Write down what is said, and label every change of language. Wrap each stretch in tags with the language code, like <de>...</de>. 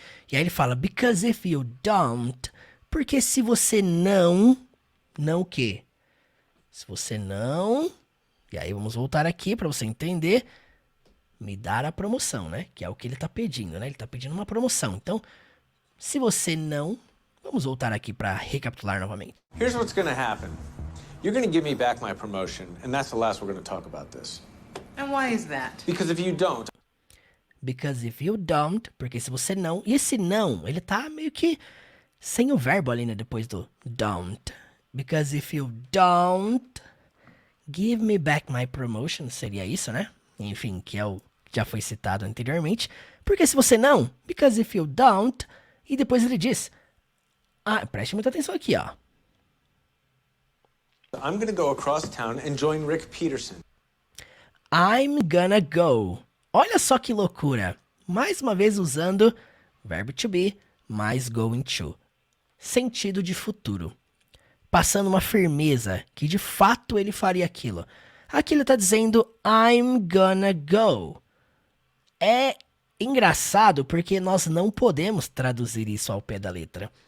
<pt>E aí ele fala,</pt> <en>because if you don't,</en> <pt>porque se você não o quê? Se você não... E aí vamos voltar aqui para você entender. me dar a promoção, né? Que é o que ele tá pedindo, né? Ele tá pedindo uma promoção. Então, se você não... Vamos voltar aqui para recapitular novamente.</pt> <en>Here's what's gonna happen. You're gonna give me back my promotion, and that's the last we're gonna talk about this. And why is that? Because if you don't, Because if you don't,</en> <pt>porque se você não... E esse não, ele tá meio que sem o verbo ali, né? Depois do</pt> <en>don't. Because if you don't give me back my promotion,</en> <pt>seria isso, né? Enfim, que é o que já foi citado anteriormente. Porque se você não,</pt> <en>because if you don't,</en> <pt>e depois ele diz... Ah, preste muita atenção aqui, ó.</pt> <en>I'm gonna go across town and join Rick Peterson. I'm gonna go.</en> <pt>Olha só que loucura. Mais uma vez usando verbo to be mais going to. Sentido de futuro. Passando uma firmeza que de fato ele faria aquilo. Aqui ele está dizendo</pt> <en>I'm gonna go.</en> <pt>É engraçado porque nós não podemos traduzir isso ao pé da letra.</pt>